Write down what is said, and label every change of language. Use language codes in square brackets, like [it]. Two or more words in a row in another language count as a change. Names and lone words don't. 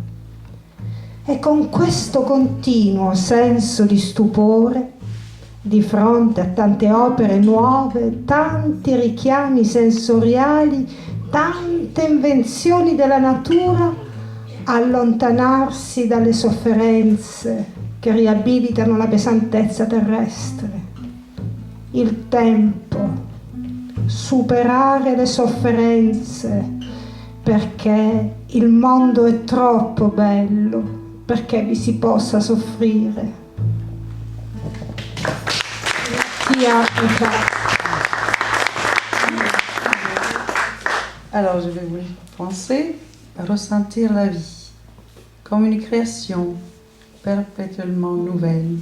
[it] E con questo continuo senso di stupore, di fronte a tante opere nuove, tanti richiami sensoriali, tante invenzioni della natura, allontanarsi dalle sofferenze che riabilitano la pesantezza terrestre. Il tempo, superare le sofferenze, perché il mondo è troppo bello perché vi si possa soffrire. [fr] Alors je vais vous penser, ressentir la vie comme une création perpétuellement nouvelle.